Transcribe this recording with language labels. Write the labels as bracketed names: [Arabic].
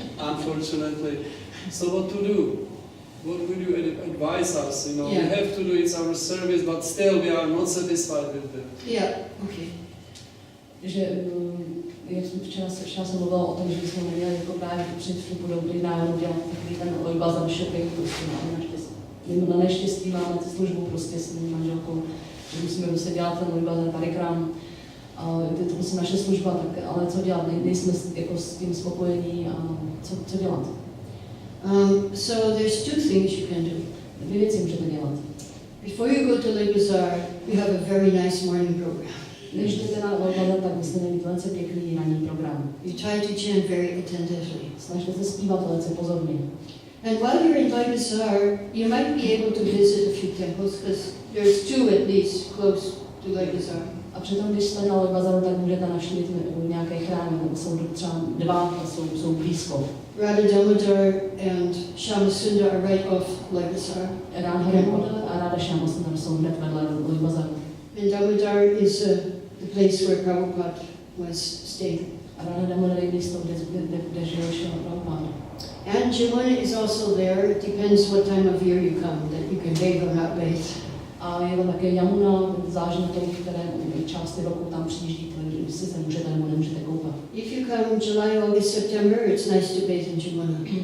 [English] Unfortunately, so what to do? What would you advise us? You know, we have to do it's our service, but still we are not satisfied with that. Yeah. Okay. [Czech] Že jak jsem včera jsem mluvila o tom, že bychom neměli jako právě před vstupu do Vrindávánu dělat takový ten Loy Bazaar shopping, prostě na neštěstí máme službu prostě s mým manželkou, že musíme prostě dělat ten Loy Bazaar parikram. Je to prostě naše služba, tak, ale co dělat, nejsme jako s tím spokojení a co dělat? [English] So there's two things you can do. [Czech] Dvě věci můžete dělat. [English] Before you go to Loy Bazaar, we have a very nice morning program. [Czech] Než jdete na Loy Bazaar, tak musíte mít velice pěkný ranní program. [English] You try to chant very attentively. [Czech] Snažte se zpívat velice pozorně. [English] And while you're in Loy Bazaar, you might be able to visit a few temples, because there's two at least close to Loy Bazaar. [Czech] A přitom, když jste na Loy Bazaaru, tak můžete navštívit nějaké chrámy, nebo jsou třeba dva a jsou blízko. [English] Radha Damodar and Shama Sundar are right off Loy Bazaar. [Czech] Radha Damodar a Radha Shama Sundar jsou hned vedle Loy Bazaaru. [English] And Damodar is the place where Prabhupada was staying. [Czech] A Radha Damodar je místo, kde žil Srila Prabhupada. [English] And Jamuna is also there. It depends what time of year you come, that you can bathe or not bathe. [Czech] A je tam také Jamuna, záleží na tom, které části roku tam přijíždíte, jestli se můžete nebo nemůžete koupat. [English] If you come July, August, September, it's nice to bathe in Jamuna.